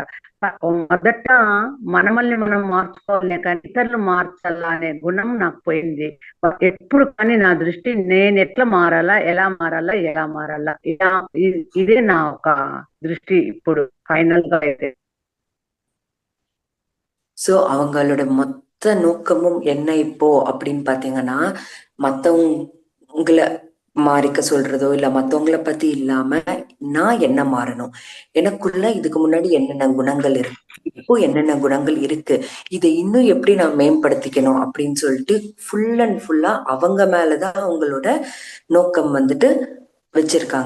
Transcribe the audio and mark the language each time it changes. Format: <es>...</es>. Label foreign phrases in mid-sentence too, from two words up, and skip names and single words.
<te>మొదట మనమల్ని మనం మార్చుకోవాలి, కానీ ఇతరులు మార్చాలా అనే గుణం నాకు పోయింది. ఎప్పుడు కానీ నా దృష్టి నేను ఎట్లా మారాలా, ఎలా మారాలా, ఇదే నా ఒక దృష్టి ఇప్పుడు ఫైనల్ గా అయితే.</te> <ta>ஸோ அவங்களோட மொத்த நோக்கமும் என்ன இப்போ அப்படின்னு பாத்தீங்கன்னா, மத்தவங்களை மாறிக்க சொல்றதோ இல்ல மத்தவங்களை பத்தி இல்லாம நான் என்ன மாறணும், எனக்குள்ள இதுக்கு முன்னாடி என்னென்ன குணங்கள் இருக்கு, இப்போ என்னென்ன குணங்கள் இருக்கு, இதை இன்னும் எப்படி நான் மேம்படுத்திக்கணும் அப்படின்னு சொல்லிட்டு</ta> <en>full and</en> <ta>ஃபுல்லா அவங்க மேலதான் அவங்களோட நோக்கம் வச்சிருக்காங்க.</ta>